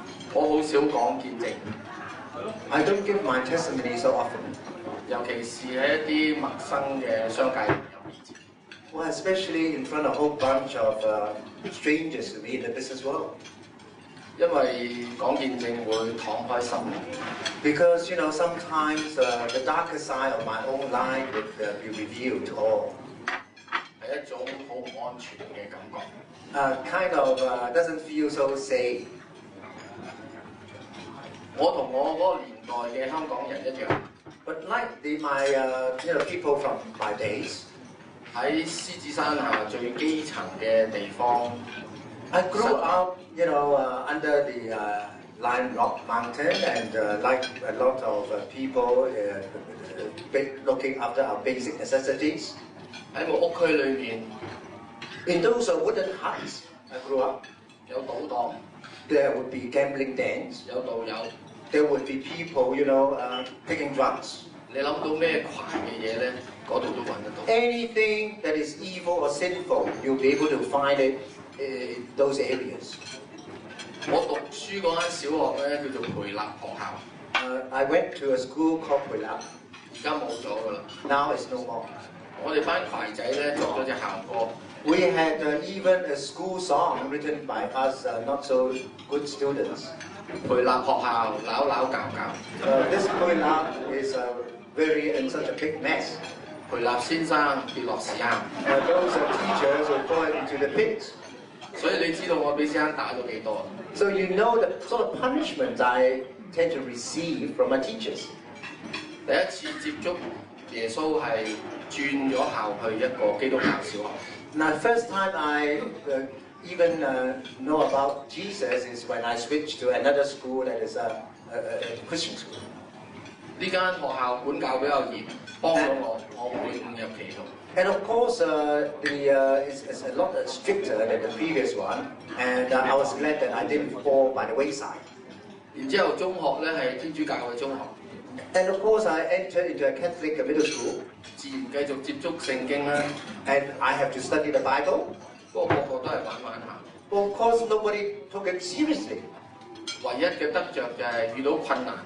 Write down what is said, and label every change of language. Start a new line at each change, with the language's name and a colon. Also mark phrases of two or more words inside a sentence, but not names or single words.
Cantonese: 我好少講見證，
English: I don't give my testimony so often.
Cantonese: 尤其是喺一啲陌生嘅商界朋友面前。
English: Well, especially in front of a whole bunch of strangers to me in the business world.
Cantonese: 因為講見證會敞開心，
English: Because, you know, sometimes the darker side of my own life would be revealed to all.
Cantonese: 係一種好唔安全嘅感覺。
English: Kind of doesn't feel so safe.
Cantonese: 我同我嗰個年代嘅香港人一樣，
English: But like my people from my days,
Cantonese: 喺獅子山下最基層嘅地方，
English: I grew up, under the Lion Rock Mountain, and like a lot of people looking after our basic necessities.
Cantonese: 喺個屋區裏面
English: In those wooden huts I grew up,
Cantonese: 有賭檔，
English: there would be gambling dens.
Cantonese: 有道友。
English: There would be people, taking drugs.
Cantonese: 你諗到咩壞嘅嘢咧？嗰度都揾得到。
English: Anything that is evil or sinful, you'll be able to find it in those areas.
Cantonese: 我讀書嗰間小學咧叫做培立學校，
English: I went to a school called Puila.
Cantonese: 而家冇咗㗎啦。
English: Now it's no more.
Cantonese: 我哋班葵仔咧作咗隻校歌，
English: We had even a school song written by us not so good students.
Cantonese: 培立學校扭扭教教，
English: This Puila is very in such a big mess.
Cantonese: 培立先生跌落屎坑，
English: Those teachers will fall into the pit.
Cantonese: 所以你知道我俾先生打咗幾多？
English: So you know the sort of punishment I tend to receive from my teachers.
Cantonese: 第一次接觸耶穌係轉咗校去一個基督教小學。
English: Now, first time I even know about Jesus is when I switched to another school that is a Christian school.
Cantonese: 呢間學校管教比較嚴，幫咗我唔會誤入歧途。
English: And of course, it's a lot stricter than the previous one, and I was glad that I didn't fall by the wayside.
Cantonese: 然之後中學咧係天主教嘅中學，
English: And of course, I entered into a Catholic middle school,
Cantonese: 自然繼續接觸聖經啦。
English: and I have to study the Bible.
Cantonese: 不過個個都係玩玩下，
English: But of course, nobody took it seriously.
Cantonese: 唯一嘅得着就係遇到困難，